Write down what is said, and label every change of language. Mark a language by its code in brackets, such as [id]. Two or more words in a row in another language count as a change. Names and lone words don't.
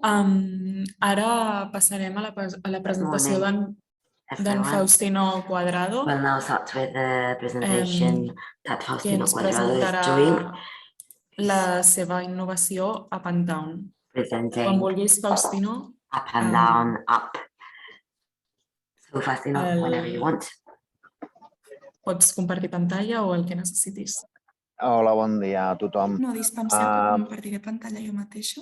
[ca] Ara passarem a la presentació d'en Faustino Cuadrado, [en] We'll now start with the presentation that [ca] que Faustino ens [en] Cuadrado is [ca] presentarà [en] doing, [ca] la seva innovació Up and Down. Quan [en] presenting [ca] vulguis, Faustino, [en] up and down, up. So Faustino, whenever you want. [ca] pots compartir pantalla o el que necessitis. Hola, bon dia a tothom. No, dispenseu que compartiré pantalla jo mateixa.